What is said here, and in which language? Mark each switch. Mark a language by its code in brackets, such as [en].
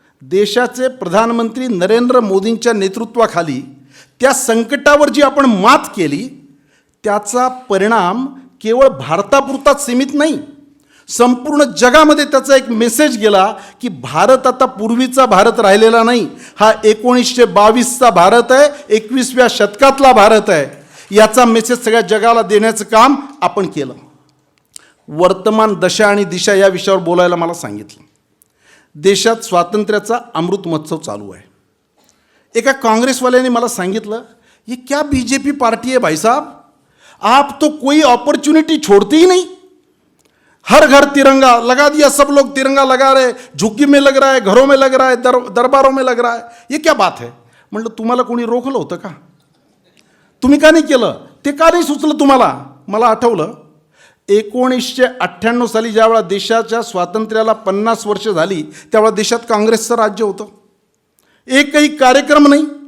[mr] देशाचे प्रधानमंत्री नरेंद्र मोदींच्या नेतृत्वाखाली त्या संकटावर जी आपण मात केली त्याचा परिणाम केवळ भारतापुरताच सीमित नाही, संपूर्ण जगामध्ये त्याचा एक मेसेज गेला की भारत आता पूर्वीचा भारत राहिलेला नाही, हा 1922चा भारत आहे, 21व्या शतकातला भारत आहे. याचा मेसेज सगळ्या जगाला देण्याचं काम आपण केलं. वर्तमान दशा आणि दिशा या विषयावर बोलायला मला सांगितलं. देशात स्वातंत्र्याचा अमृत महोत्सव चालू आहे. एका काँग्रेसवाल्याने मला सांगितलं, [hi] ये क्या बीजेपी पार्टी है भाई साहब, आप तो कोई अपॉर्चुनिटी छोड़ते ही नहीं, हर घर तिरंगा लगा दिया, सब लोग तिरंगा लगा रहे, झुग्गी में लग रहा है, घरों में लग रहा है, दरबारों में लग रहा है, ये क्या बात है. [mr] म्हणलं तुम्हाला कोणी रोखलं होतं का, तुम्ही का नाही केलं, ते का नाही सुचलं तुम्हाला. मला आठवलं 1998 साली ज्यावेळा देशाच्या स्वातंत्र्याला 50 वर्ष झाली त्यावेळा देशात काँग्रेसचं राज्य होतं, एकही कार्यक्रम नाही.